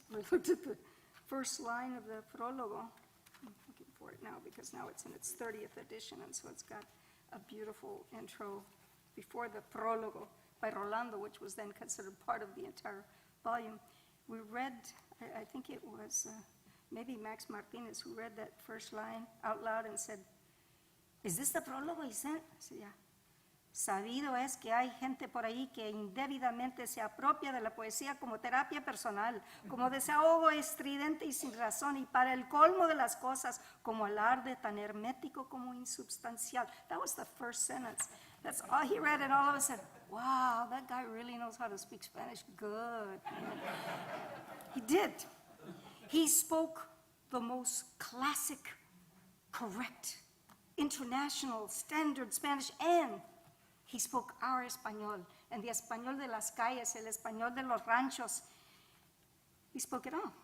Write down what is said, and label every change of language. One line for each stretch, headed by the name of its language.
English: We looked at the first line of the prologo. I'm looking for it now because now it's in its 30th edition, and so it's got a beautiful intro before the prologo by Rolando, which was then considered part of the entire volume. We read, I think it was maybe Max Martinez who read that first line out loud and said, "Is this the prologo he sent?" I said, "Yeah."
Spanish: Sabido es que hay gente por ahí que indebidamente se apropia de la poesía como terapia personal, como desahogo estridente y sin razón, y para el colmo de las cosas, como alarde tan hermético como insubstancial.
English: That was the first sentence. That's all he read, and all of us said, wow, that guy really knows how to speak Spanish good. He did. He spoke the most classic, correct, international, standard Spanish, and he spoke our Español, and the
Spanish: Español de las calles, el Español de los ranchos.
English: He spoke it all.